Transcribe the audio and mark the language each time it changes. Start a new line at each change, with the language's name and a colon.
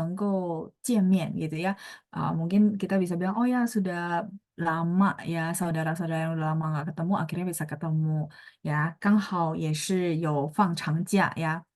Chinese: 因为很多好久不见的亲戚都能够见面
Indonesian: gitu ya. Mungkin kita bisa bilang, oh ya sudah lama ya saudara-saudara yang udah lama nggak ketemu akhirnya bisa ketemu ya.
Chinese: 刚好也是有放长假 ya.